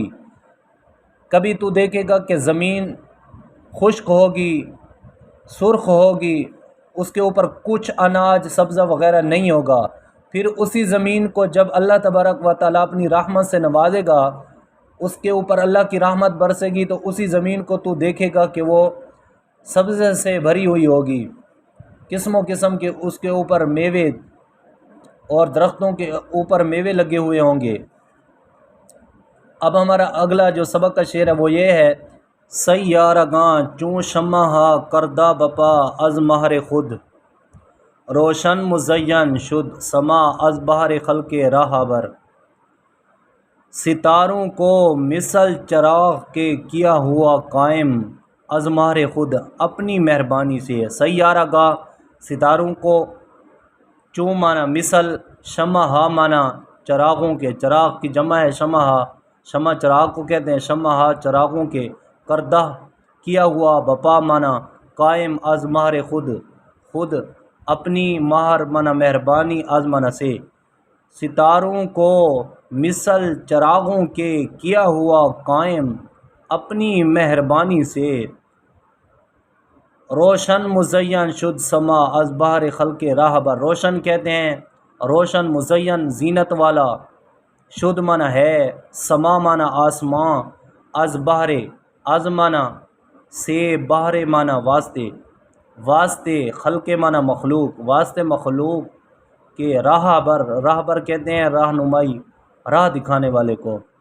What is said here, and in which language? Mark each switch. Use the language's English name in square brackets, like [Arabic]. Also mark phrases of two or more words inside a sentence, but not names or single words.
[Urdu] کبھی تو دیکھے گا کہ زمین خشک ہوگی، سرخ ہوگی، اس کے اوپر کچھ اناج سبزہ وغیرہ نہیں ہوگا، پھر اسی زمین کو جب اللہ تبارک و تعالیٰ اپنی رحمت سے نوازے گا، اس کے اوپر اللہ کی رحمت برسے گی، تو اسی زمین کو تو دیکھے گا کہ وہ سبزے سے بھری ہوئی ہوگی، قسم و قسم کے اس کے اوپر میوے اور درختوں کے اوپر میوے لگے ہوئے ہوں گے۔ اب ہمارا اگلا جو سبق کا شعر ہے وہ یہ ہے، [Persian] سیارگاں چوں شمع کردہ بپا از مہر خود، روشن مزین شد سما از بہر خلق راہ بر۔ [Urdu] ستاروں کو مثل چراغ کے کیا ہوا قائم، [Persian] از مہر خود [Urdu] اپنی مہربانی سے۔ سیارہ گاہ ستاروں کو، چوں مانا مثل، شمع مانا چراغوں کے، چراغ کی جمع ہے شمع، شمع چراغ کو کہتے ہیں، شمع چراغوں کے، کردہ کیا ہوا، بپا مانا قائم، [Persian] از مہر خود [Urdu] خود اپنی، مہر مانا مہربانی، از مانا سے۔ ستاروں کو مثل چراغوں کے کیا ہوا قائم، اپنی مہربانی سے۔ [Persian] روشن مزین شد سما از بہر خلق راہ بر، [Urdu] روشن کہتے ہیں روشن، مزین زینت والا، شد مانا ہے، سما مانا آسماں، [Persian] از بہر، [Urdu] از مانا سے، بہر مانا واسطے، واسطے خلق مانا مخلوق، واسطے مخلوق کے، راہ بر، راہ بر کہتے ہیں رہنمائی، راہ دکھانے والے کو۔